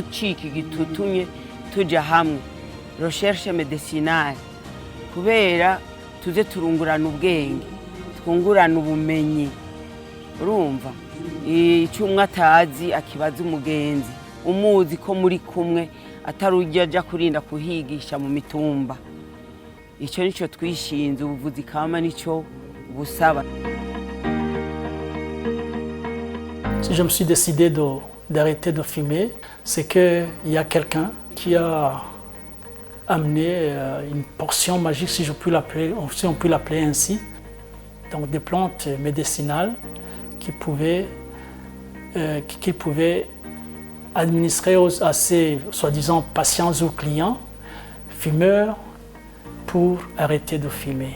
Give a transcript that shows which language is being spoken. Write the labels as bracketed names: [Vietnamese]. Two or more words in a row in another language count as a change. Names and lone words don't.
[Rundi] ciki gitutumye tujya hamwe [French] recherche médicinale [Rundi] kubera tuze turungurana ubwenge twungurana ubumenyi urumva icyo umwe atazi akibaza umugenzi umuzi ko muri kumwe atarujya aja kurinda kuhigisha mu mitumba icyo nico twishinze ubuvuzi kama nico busaba. [French] Si je me suis décidé d'arrêter de fumer, c'est qu'il y a quelqu'un qui a amené une portion magique, si on peut l'appeler ainsi, donc des plantes médicinales qui pouvaient administrer à ses soi-disant patients ou clients, fumeurs, pour arrêter de fumer.